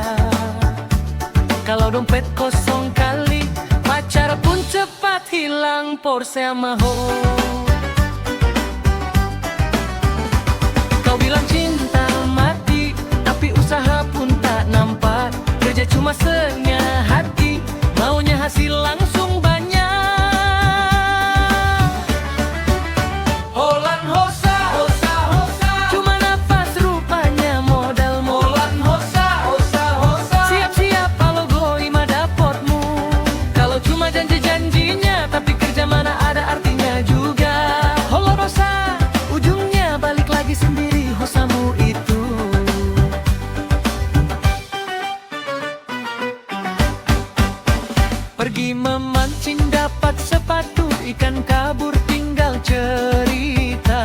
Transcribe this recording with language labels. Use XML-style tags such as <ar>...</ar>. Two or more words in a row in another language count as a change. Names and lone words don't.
<id>Kalau dompet kosong kali, pacar pun cepat hilang Porsche maho. Kau bilang cinta mati, tapi usaha pun tak nampak. Kerja cuma setengah hati, maunya hasil langsung banyak.</id> <bbc>Holan hosa, hosa, hosa,</bbc> <id>cuma nafas rupanya modal.</id> <bbc>Holan hosa, hosa, hosa,</bbc> <id>siap-siap kalau goi mah dapotmu. Kalau cuma janji-janjinya, tapi kerja mana ada artinya juga.</id> <bbc>Holan hosa,</bbc> <id>ujungnya balik lagi sendiri hosamu itu. Pergi memancing dapat sepatu, ikan kabur tinggal cerita.</id>